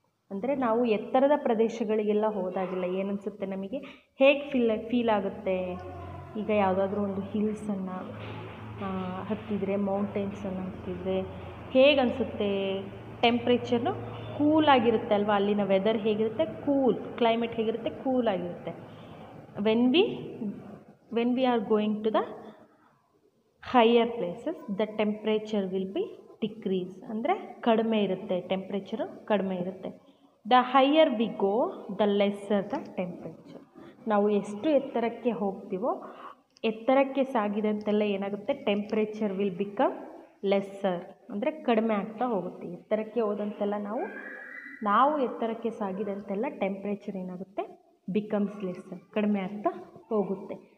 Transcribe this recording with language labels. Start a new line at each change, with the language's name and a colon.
Kannada: ಅಂದರೆ ನಾವು ಎತ್ತರದ ಪ್ರದೇಶಗಳಿಗೆಲ್ಲ ಹೋದಾಗೆಲ್ಲ ಏನನ್ಸುತ್ತೆ ನಮಗೆ? ಹೇಗೆ ಫೀಲ್ ಆಗುತ್ತೆ? ಈಗ ಯಾವುದಾದ್ರೂ ಒಂದು ಹಿಲ್ಸನ್ನು ಹತ್ತಿದರೆ, ಮೌಂಟೇನ್ಸನ್ನು ಹತ್ತಿದರೆ ಹೇಗೆ ಅನಿಸುತ್ತೆ? ಟೆಂಪ್ರೇಚರ್ನು ಕೂಲಾಗಿರುತ್ತೆ ಅಲ್ವಾ, ಅಲ್ಲಿನ ವೆದರ್ ಹೇಗಿರುತ್ತೆ? ಕೂಲ್. ಕ್ಲೈಮೇಟ್ ಹೇಗಿರುತ್ತೆ? ಕೂಲಾಗಿರುತ್ತೆ.
English: when we are going to the higher places the temperature will be decrease,
Kannada: ಅಂದರೆ ಕಡಿಮೆ ಇರುತ್ತೆ, ಟೆಂಪ್ರೇಚರು ಕಡಿಮೆ ಇರುತ್ತೆ.
English: The higher we go the lesser the temperature.
Kannada: ನಾವು ಎಷ್ಟು ಎತ್ತರಕ್ಕೆ ಹೋಗ್ತೀವೋ ಎತ್ತರಕ್ಕೆ ಸಾಗಿದಂತೆಲ್ಲ ಏನಾಗುತ್ತೆ,
English: temperature will become lesser,
Kannada: ಅಂದರೆ ಕಡಿಮೆ ಆಗ್ತಾ ಹೋಗುತ್ತೆ. ಎತ್ತರಕ್ಕೆ ಹೋದಂತೆಲ್ಲ ನಾವು ಎತ್ತರಕ್ಕೆ ಸಾಗಿದಂತೆಲ್ಲ ಟೆಂಪ್ರೇಚರ್ ಏನಾಗುತ್ತೆ,
English: becomes lesser,
Kannada: ಕಡಿಮೆ ಆಗ್ತಾ ಹೋಗುತ್ತೆ.